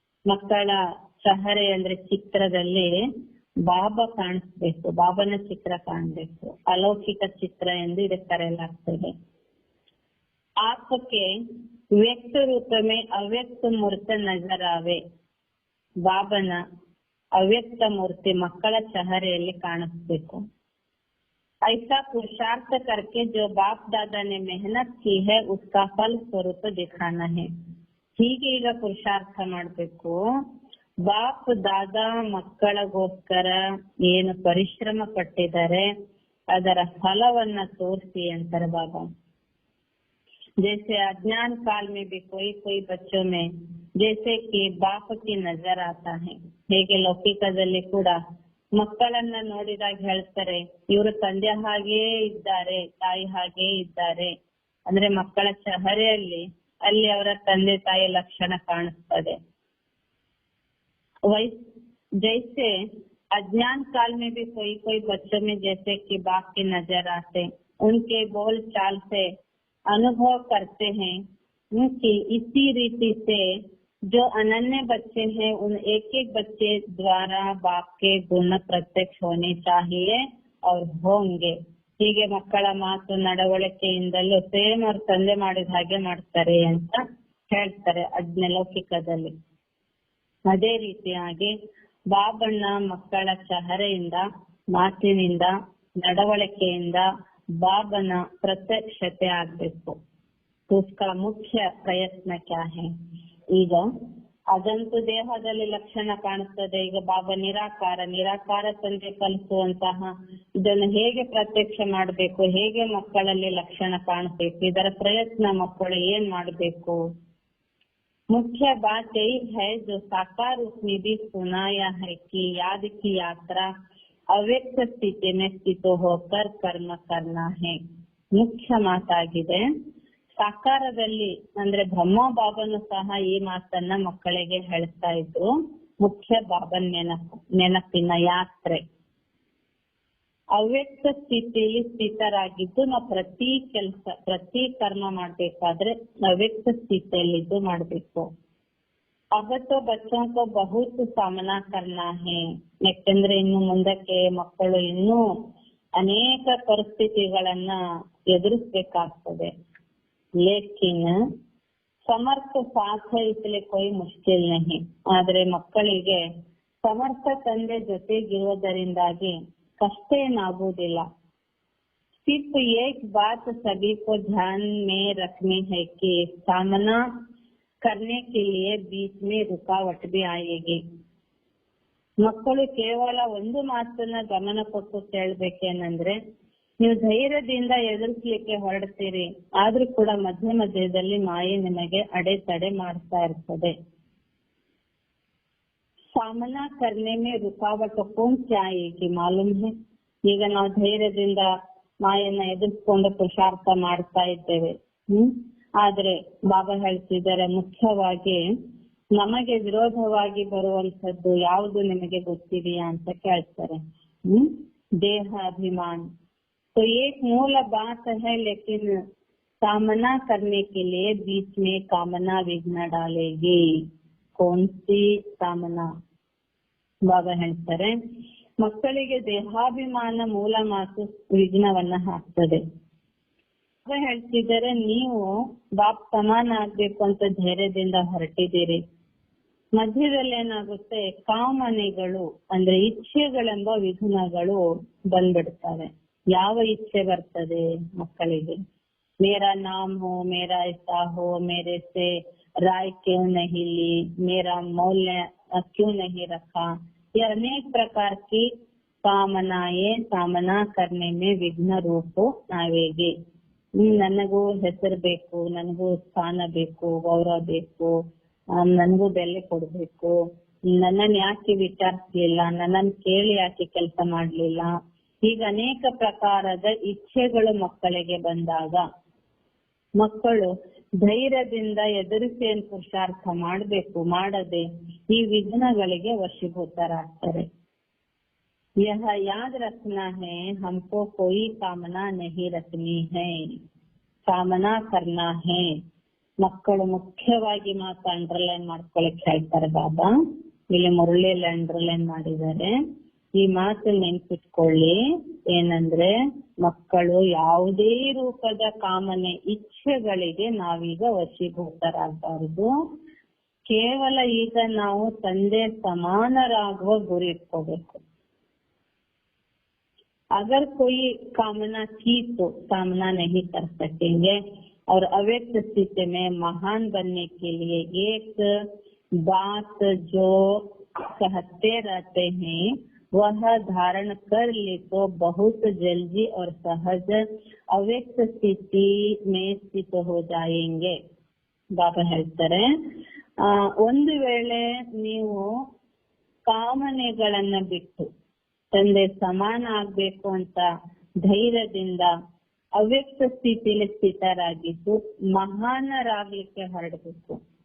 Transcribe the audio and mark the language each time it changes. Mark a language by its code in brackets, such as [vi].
[kn] ಮಕ್ಕಳ ಚಹರೆ ಅಂದ್ರೆ ಚಿತ್ರದಲ್ಲಿ ಬಾಬಾ ಕಾಣಿಸ್ಬೇಕು, ಬಾಬನ ಚಿತ್ರ ಕಾಣಬೇಕು. ಅಲೌಕಿಕ ಚಿತ್ರ ಎಂದು ಇದಕ್ಕೆ ಕರೆಯಲಾಗ್ತದೆ. [hi] आपके व्यक्त रूप में अव्यक्त मूर्ति नजर आवे. [kn] ಬಾಬನ ಅವ್ಯಕ್ತ ಮೂರ್ತಿ ಮಕ್ಕಳ ಚಹರೆಯಲ್ಲಿ ಕಾಣಿಸ್ಬೇಕು. [hi] ऐसा पुरुषार्थ करके जो बाप दादा ने मेहनत की है उसका फल स्वरूप दिखाना है. [kn] ಹೀಗೆ ಈಗ ಪುರುಷಾರ್ಥ ಮಾಡ್ಬೇಕು. ಬಾಪ್ ದಾದಾ ಮಕ್ಕಳಿಗೋಸ್ಕರ ಏನು ಪರಿಶ್ರಮ ಪಟ್ಟಿದ್ದಾರೆ ಅದರ ಫಲವನ್ನ ತೋರಿಸಿ ಅಂತಾರೆ ಬಾಬಾ. [hi] जैसे अज्ञान काल में भी कोई बच्चों में जैसे कि बाप की नजर आता है, [kn] ಹೇಗೆ ಲೌಕಿಕದಲ್ಲಿ ಕೂಡ ಮಕ್ಕಳನ್ನ ನೋಡಿದಾಗ ಹೇಳ್ತಾರೆ, ಇವರು ತಂದೆ ಹಾಗೇ ಇದ್ದಾರೆ, [hi] ತಾಯಿ ಹಾಗೇ ಇದ್ದಾರೆ. [kn] ಅಂದ್ರೆ ಮಕ್ಕಳ ಚಹರೆಯಲ್ಲಿ ಅಲ್ಲಿ ಅವರ ತಂದೆ ತಾಯಿ ಲಕ್ಷಣ ಕಾಣಿಸ್ತದೆ. [hi] जैसे अज्ञान काल में भी कोई बच्चों में जैसे कि बाप की नजर आते, उनके बोल चाल से अनुभव करते हैं कि इसी रीति से जो अनन्य बच्चे हैं उन एक एक बच्चे द्वारा बाप के गुण प्रत्यक्ष होने चाहिए और होंगे. [kn] ಹೀಗೆ ಮಕ್ಕಳ ಮಾತು ನಡವಳಿಕೆಯಿಂದಲೂ ಸೇಮ್ ಅವ್ರ ತಂದೆ ಮಾಡಿದ ಹಾಗೆ ಮಾಡ್ತಾರೆ ಅಂತ ಹೇಳ್ತಾರೆ ಲೌಕಿಕದಲ್ಲಿ. ಅದೇ ರೀತಿಯಾಗಿ ಬಾಬಣ್ಣ ಮಕ್ಕಳ ಚಹರೆಯಿಂದ, ಮಾತಿನಿಂದ, ನಡವಳಿಕೆಯಿಂದ ಬಾಬನ ಪ್ರತ್ಯಕ್ಷತೆ ಆಗ್ಬೇಕು. [hi] उसका मुख्य प्रयत्न क्या है? [kn] ಈಗ ಅದಂತೂ ದೇಹದಲ್ಲಿ ಲಕ್ಷಣ ಕಾಣಿಸ್ತದೆ. ಈಗ ಬಾಬಾ ನಿರಾಕಾರ ತಂದೆ ಕಲಿಸುವಂತಹ ಇದನ್ನು ಹೇಗೆ ಪ್ರತ್ಯಕ್ಷ ಮಾಡಬೇಕು, ಹೇಗೆ ಮಕ್ಕಳಲ್ಲಿ ಲಕ್ಷಣ ಕಾಣಿಸ್ಬೇಕು, ಇದರ ಪ್ರಯತ್ನ ಮಕ್ಕಳು ಏನ್ ಮಾಡಬೇಕು. [hi] मुख्य बात यही है जो साकार रूप में भी सुनाया है कि याद की यात्रा [kn] ಅವ್ಯಕ್ತ ಸ್ಥಿತಿ [hi] में स्थित होकर कर्म करना है. [kn] ಮುಖ್ಯ ಮಾತಾಗಿದೆ. ಸಾಕಾರದಲ್ಲಿ ಅಂದ್ರೆ ಬ್ರಹ್ಮ ಬಾಬನು ಸಹ ಈ ಮಾತನ್ನ ಮಕ್ಕಳಿಗೆ ಹೇಳ್ತಾ ಇದ್ರು. ಮುಖ್ಯ ಬಾಬನ್ ನೆನಪಿನ ಯಾತ್ರೆ. ಅವ್ಯಕ್ತ ಸ್ಥಿತಿಯಲ್ಲಿ ಸ್ಥಿತರಾಗಿದ್ದು ನಾವು ಪ್ರತಿ ಕರ್ಮ ಮಾಡ್ಬೇಕಾದ್ರೆ ಅವ್ಯಕ್ತ ಸ್ಥಿತಿಯಲ್ಲಿದ್ದು ಮಾಡ್ಬೇಕು. [hi] अब तो बच्चों को बहुत सामना करना है. [kn] ಯಾಕೆಂದ್ರೆ ಇನ್ನು ಮುಂದಕ್ಕೆ ಮಕ್ಕಳು ಇನ್ನೂ ಅನೇಕ ಪರಿಸ್ಥಿತಿಗಳನ್ನ ಎದುರಿಸಬೇಕಾಗ್ತದೆ. [hi] ಲೇಕಿನ್ ಸಮರ್ಥ ಸಾಥ ಇಸಲೆ ಕೊಯ್ ಮುಷ್ಕಿಲ್ ನಹಿ. [kn] ಆದ್ರೆ ಮಕ್ಕಳಿಗೆ ಸಮರ್ಥ ತಂದೆ ಜೊತೆಗಿರುವುದರಿಂದಾಗಿ ಕಷ್ಟ ಏನಾಗುವುದಿಲ್ಲ. [hi] सिर्फ एक बात सभी को ध्यान में रखनी है कि सामना करने के लिए बीच में रुकावट भी आएगी. [kn] ಮಕ್ಕಳು ಕೇವಲ ಒಂದು ಮಾತನ್ನ ಗಮನ ಕೊಟ್ಟು ಕೇಳ್ಬೇಕೇನಂದ್ರೆ, ನೀವು ಧೈರ್ಯದಿಂದ ಎದುರಿಸಲಿಕ್ಕೆ ಹೊರಡ್ತೀರಿ, ಆದ್ರೂ ಕೂಡ ಮಧ್ಯದಲ್ಲಿ ಮಾಯೆ ನಿಮಗೆ ಅಡೆತಡೆ ಮಾಡ್ತಾ ಇರ್ತದೆ. [hi] ಸಾಮನಾ ಕರ್ನೆ ಮೇ ರುಕಾವಟ್ ಕೌನ್ ಕ್ಯಾ ಆಯೇಗಿ ಮಾಲೂಮ್ ಹೈ. [kn] ಈಗ ನಾವು ಧೈರ್ಯದಿಂದ ಮಾಯನ್ನ ಎದುರಿಸ್ಕೊಂಡು ಪುರುಷಾರ್ಥ ಮಾಡ್ತಾ ಇದ್ದೇವೆ. ಆದ್ರೆ ಬಾಬಾ ಹೇಳ್ತಿದ್ದಾರೆ, ಮುಖ್ಯವಾಗಿ ನಮಗೆ ವಿರೋಧವಾಗಿ ಬರುವಂತದ್ದು ಯಾವುದು ನಿಮಗೆ ಗೊತ್ತಿದೆಯಾ ಅಂತ ಕೇಳ್ತಾರೆ. ದೇಹ ಅಭಿಮಾನ. [hi] तो एक मूल बात है, लेकिन सामना करने के लिए बीच में कामना विघ्न डालेगी. कौन सी कामना? [kn] ಬಾಬಾ ಹೇಳ್ತಾರೆ, ಮಕ್ಕಳಿಗೆ ದೇಹಾಭಿಮಾನ ಮೂಲ ಮಾತು ವಿಘ್ನವನ್ನ ಹಾಕ್ತದೆ. ಬಾಬಾ ಹೇಳ್ತಿದ್ದಾರೆ, ನೀವು ಬಾಪ್ ಸಮಾನ ಆಗ್ಬೇಕು ಅಂತ ಧೈರ್ಯದಿಂದ ಹೊರಟಿದ್ದೀರಿ. ಮಧ್ಯದಲ್ಲಿ ಏನಾಗುತ್ತೆ, ಕಾಮನೆಗಳು ಅಂದ್ರೆ ಇಚ್ಛೆಗಳೆಂಬ ವಿಘ್ನಗಳು ಬಂದ್ಬಿಡ್ತವೆ. ಯಾವ ಇಚ್ಛೆ ಬರ್ತದೆ ಮಕ್ಕಳಿಗೆ? [hi] ಮೇರಾ ನಾಮ್ ಹೋ, ಮೇರಾ ಐಸಾ ಹೋ, ಮೇರೆ ಸೆ ರಾಯ್ ಕ್ಯೂ ನಹಿ ಲಿ, ಮೇರಾ ಮೌಲ್ಯ क्यों नहीं रखा. ये अनेक प्रकार की कामनाएं सामना करने में विघ्न रूप आवेगी. [kn] ನನಗೂ ಹೆಸರು ಬೇಕು, ನನಗೂ ಸ್ಥಾನ ಬೇಕು, ಗೌರವ ಬೇಕು, ನನಗೂ ಬೆಲೆ ಕೊಡ್ಬೇಕು, ನನ್ನನ್ನು ಯಾಕೆ ವಿಚಾರಿಸ್ಲಿಲ್ಲ, ನನ್ನನ್ನು ಕೇಳಿ ಯಾಕೆ ಕೆಲಸ ಮಾಡ್ಲಿಲ್ಲ, ಈಗ ಅನೇಕ ಪ್ರಕಾರದ ಇಚ್ಛೆಗಳು ಮಕ್ಕಳಿಗೆ ಬಂದಾಗ ಮಕ್ಕಳು ಧೈರ್ಯದಿಂದ ಎದುರಿಸಿ ಏನ್ ಪುರುಷಾರ್ಥ ಮಾಡ್ಬೇಕು, ಮಾಡದೆ ಈ ವಿಘ್ನಗಳಿಗೆ ವಶೀಭೂತರಾಗ್ತಾರೆ. [hi] यह याद रखना है, हमको कोई कामना नहीं रखनी है, कामना करना है. [kn] ಮಕ್ಕಳು ಮುಖ್ಯವಾಗಿ ಮಾತು ಅಂಡರ್ಲೈನ್ ಮಾಡ್ಕೊಳಕ್ ಹೇಳ್ತಾರೆ ಬಾಬಾ. ಇಲ್ಲಿ ಮುರಳಿಯಲ್ಲಿ ಅಂಡರ್ಲೈನ್ ಮಾಡಿದ್ದಾರೆ. ಈ ಮಾತು ನೆನ್ಪಿಟ್ಕೊಳ್ಳಿ. ಏನಂದ್ರೆ, ಮಕ್ಕಳು ಯಾವುದೇ ರೂಪದ ಕಾಮನೆ ಇಚ್ಛೆಗಳಿಗೆ ನಾವೀಗ ವಶೀಭೂತರಾಗಬಾರದು. ಕೇವಲ ಈಗ ನಾವು ತಂದೆ ಸಮಾನರಾಗುವ ಗುರಿ ಇಟ್ಕೋಬೇಕು. [hi] अगर कोई कामना की तो सामना नहीं कर सकेंगे. और अव्यक्त स्थिति में महान बनने के लिए एक बात जो कहते रहते हैं वह धारण कर ले तो बहुत जल्दी और सहज अव्यक्त स्थिति में स्थित हो जाएंगे. [kn] ಬಾಬಾ ಹೇಳ್ತಾರೆ, ಒಂದು ವೇಳೆ ನೀವು ಕಾಮನೆಗಳನ್ನ ಬಿಟ್ಟು ತಂದೆ ಸಮಾನ ಆಗ್ಬೇಕು ಅಂತ ಧೈರ್ಯದಿಂದ ಅವ್ಯಕ್ತ ಸ್ಥಿತಿಯಲ್ಲಿ ಸ್ಥಿತರಾಗಿದ್ದು ಮಹಾನರಾಗ್ಲಿಕ್ಕೆ ಹೊರಡಬೇಕು.